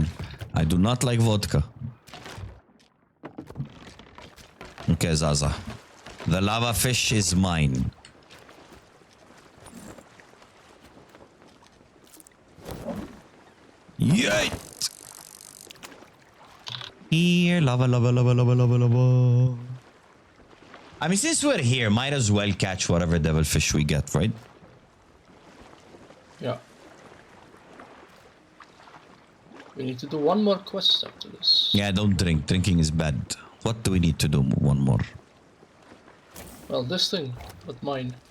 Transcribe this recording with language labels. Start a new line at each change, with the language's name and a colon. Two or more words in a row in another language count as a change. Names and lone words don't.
English: I do not like vodka. Okay, Zaza. The lava fish is mine. Yeet! Here, lava, lava, lava, lava, lava, lava. I mean, since we're here, might as well catch whatever devilfish we get, right? Yeah. We need to do one more quest after this. Yeah, don't drink. Drinking is bad. What do we need to do? One more. Well, this thing, but mine.